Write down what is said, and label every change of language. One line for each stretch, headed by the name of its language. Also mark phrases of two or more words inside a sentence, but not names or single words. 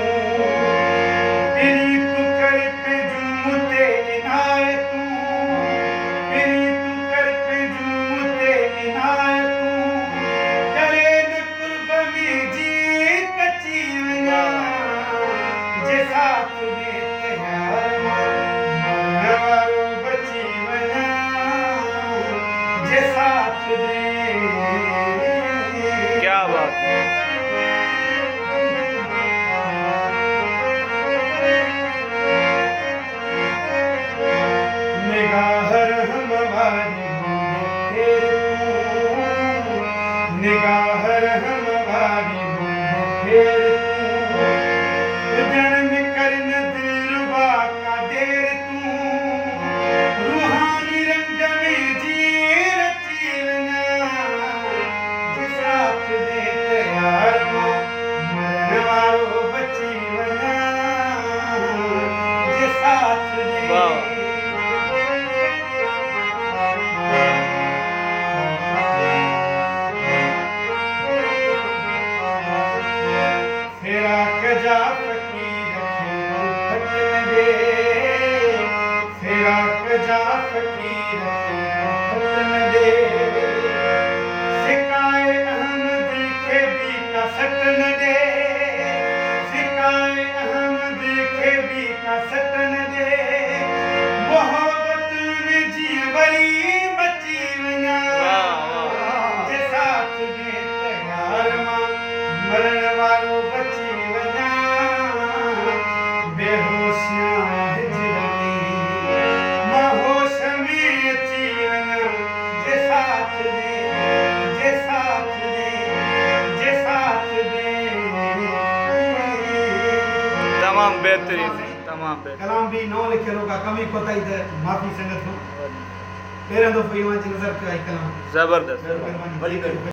Sindhi: पिरी तू कर पे जुल्म ते इनायतूं, पिरी तू कर पे जुल्म ते इनायतूं, करे न कुर्ब में जी कची वञा, जे साथ दे तयार मरण वारो बची वञा, जे साथ दे।
Hindi: क्या बात है।
Sindhi: निगाह रहम वारी बूंद फेर तूं, निगाह रहम वारी बूंद फेर तूं, उजड़ में कर न दिलरुबा का देर तूं, रूहानी रंग में जी रची वञा, जे साथ दे तयार मरण वारो बची वञा, जे साथ दे। फिराक जा फ़क़ीर खे फट न दे, फिराक जा फ़क़ीर खे फट न दे, सिकाए अहमद खे बि का सट न दे, सिकाए अहमद खे बि का सट न दे, मोहब्बत में जीअं वरी बची वञा, जे साथ दे तयार मरण वारो बची वञा, बेहोशियां हिजर में मां होश में अची वञा, जे साथ दे, जे साथ दे, जे साथ दे। तमामु बहितरीनु, तमामु बहितरीनु। कलाम भी नओं लिखियलु का कमी कोताही त माफ़ी संगत पहिरियों दफ़ो इहो नज़र कयो आहे कलाम। ज़बरदस्त।